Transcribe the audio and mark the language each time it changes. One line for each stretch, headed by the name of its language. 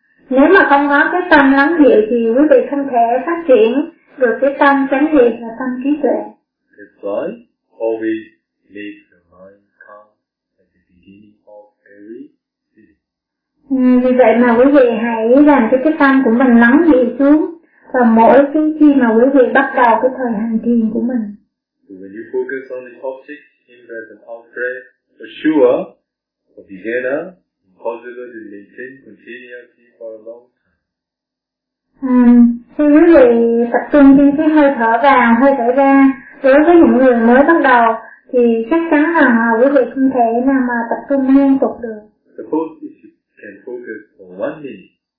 Vietnamese: Nếu mà không có cái tâm lắng dịu thì quý vị không thể phát triển được cái tâm sánh niệm và tâm trí tuệ.
English: That's why always make the mind calm at the beginning of every sitting.
Vietnamese: Vì vậy mà quý vị hãy làm cho cái tâm của mình lắng dịu xuống và mỗi khi mà quý vị bắt đầu cái thời hành thiền của mình.
English: So when you focus on the object, in-breath and out-breath, for sure, for beginner, impossible to maintain continuity for a long time.
Vietnamese: Khi quý vị tập trung trên cái hơi thở vào, hơi thở ra, đối với những người mới bắt đầu thì chắc chắn là quý vị không thể nào mà tập trung liên tục được.
English: Suppose if you can focus for 1 minute,